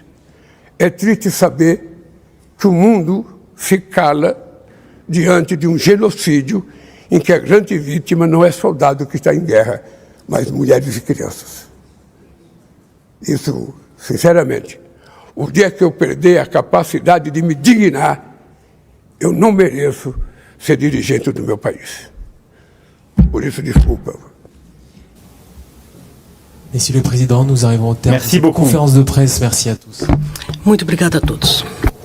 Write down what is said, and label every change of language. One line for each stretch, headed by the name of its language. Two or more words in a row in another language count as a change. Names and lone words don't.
Portuguese: É triste saber que o mundo se cala diante de um genocídio em que a grande vítima não é soldado que está em guerra, mas mulheres e crianças. Isso, sinceramente, o dia que eu perder a capacidade de me dignar, eu não mereço ser dirigente do meu país. Por isso, desculpa.
French: Monsieur le Président, nous arrivons au terme de cette conférence de presse. Merci à tous.
Portuguese: Muito obrigada a todos.